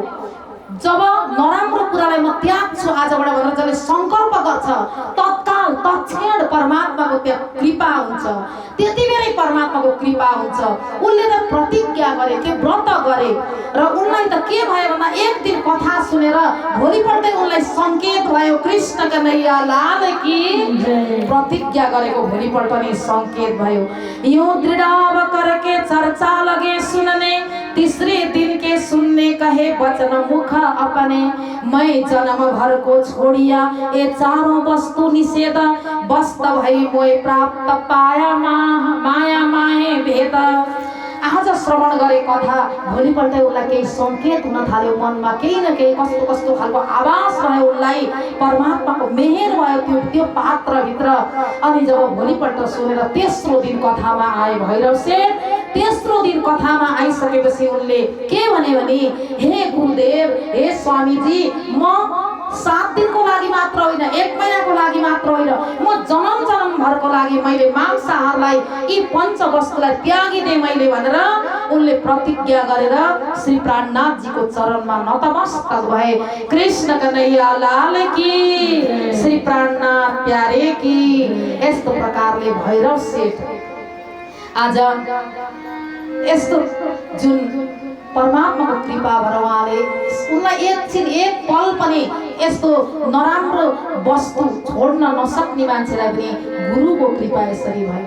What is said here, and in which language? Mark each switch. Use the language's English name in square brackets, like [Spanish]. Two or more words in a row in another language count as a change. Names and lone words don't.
[Nepali] जब नराम्रो कुरालाई म त्याग्छु आजबाट भनेर जसले संकल्प गर्छ तत्काल तत्क्षण परमात्माको त्यहाँ कृपा हुन्छ, त्यति बेलै परमात्माको कृपा हुन्छ। उनले त प्रतिज्ञा गरे, त्यो व्रत गरे र उनलाई त के भयो भन्दा एक दिन कथा सुनेर भोलिपल्टै उनलाई संकेत भयो [Hindi] कृष्ण कन्हैया लाल की। [Nepali] प्रतिज्ञा गरेको भोलिपल्ट नै संकेत भयो। [Hindi] यो दृढ़ करके चर्चा लगे सुनने, तीसरे दिन के सुनने कहे वचन मुख अपने। मैं जन्म भर को छोड़िया ये चारों वस्तु निषेध, वस्त भई मोय प्राप्त पाया माया माहे भेद। [Nepali] आज श्रवण गरे कथा भोलिपल्ट उसलाई केही संकेत हुन थाल्यो मनमा, केही न केही कस्तो कस्तो खालको आवाज भयो उसलाई, परमात्माको मेहेर भयो त्यो पात्रभित्र। अनि जब भोलिपल्ट सुनेर तेस्रो दिन कथामा आए भैरव सेठ, तेस्रो दिन कथामा आइसकेपछि उनले के भने हे गुरुदेव, हे स्वामीजी, म 7 दिनको लागि मात्र होइन, 1 महिनाको लागि मात्र होइन, म जन्म भरको लागि मैले मांसाहारलाई यी पञ्चवस्तुलाई त्यागिदिए मैले भनेर उनले प्रतिज्ञा गरेर श्री प्राणनाथजीको चरणमा नतमस्तक भए। [Hindi] कृष्ण कन्हैया लाल की, श्री प्राणनाथ प्यारे की। [Nepali] यस्तो प्रकारले भैरव सेठ आज यस्तो जुन परमात्माको कृपा भएर उहाँले उनलाई एकछिन एक पल पनि यस्तो नराम्रो वस्तु छोड्न नसक्ने मान्छेलाई पनि गुरुको कृपा यसरी भयो।